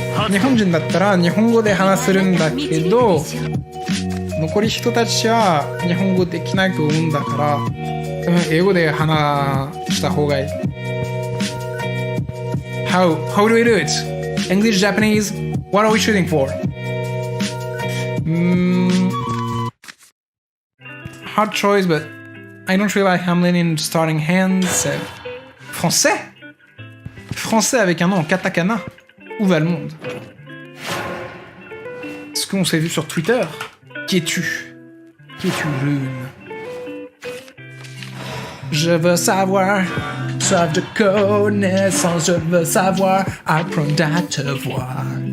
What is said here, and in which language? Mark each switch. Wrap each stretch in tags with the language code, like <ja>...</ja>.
<ja>日本人だったら日本語で話せるんだけど、残り人たちは日本語できないと思うんだから、多分英語で話した方がいい。</ja> <en>How do we do it? English, Japanese? What are we shooting for? Hard choice, but I don't really like Hamlin in starting hands.</en> <fr>Français? Français avec un nom en katakana? Où va le monde? Est-ce qu'on s'est vu sur Twitter? Qui es-tu? Qui es-tu, Rune? Je veux savoir, soif de connaissance, je veux savoir, apprendre à te voir.</fr>